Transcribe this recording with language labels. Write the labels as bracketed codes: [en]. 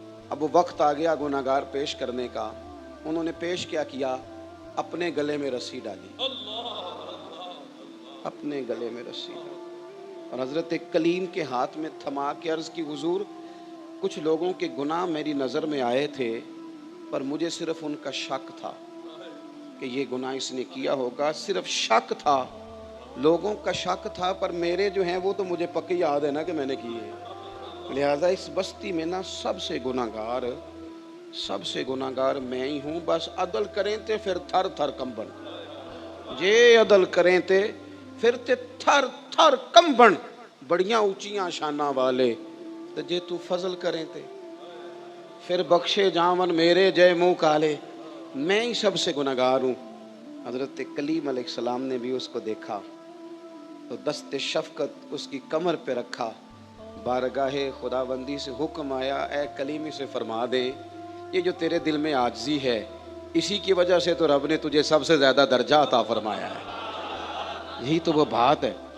[ur] اب وہ وقت آ گیا گناہگار پیش کرنے کا. انہوں نے پیش کیا اپنے گلے میں رسی ڈالی, اپنے گلے میں رسی ڈالی, اور حضرت کلیم کے ہاتھ میں تھما کے عرض کی حضور کچھ لوگوں کے گناہ میری نظر میں آئے تھے, پر مجھے صرف ان کا شک تھا کہ یہ گناہ اس نے کیا ہوگا. صرف شک تھا, لوگوں کا شک تھا, پر میرے جو ہیں وہ تو مجھے پکی یاد ہے نا کہ میں نے کیے ہیں. لہذا اس بستی میں نا سب سے گناہگار میں ہی ہوں. [pa] بس عدل کریں تے پھر تھر تھر کمبن, جے عدل کریں تے پھر تے تھر تھر کمبن. بڑیاں اونچیاں شاناں والے تے جے تو فضل کریں تے پھر بخشے جاون میرے جے منہ کالے. [ur] میں ہی سب سے گناہگار ہوں. حضرت کلیم علیہ السلام نے بھی اس کو دیکھا تو دست شفقت اس کی کمر پہ رکھا. بارگاہ خداوندی سے حکم آیا, اے کلیمی سے فرما دے یہ جو تیرے دل میں عاجزی ہے اسی کی وجہ سے تو رب نے تجھے سب سے زیادہ درجہ عطا فرمایا ہے. یہی تو وہ بات ہے.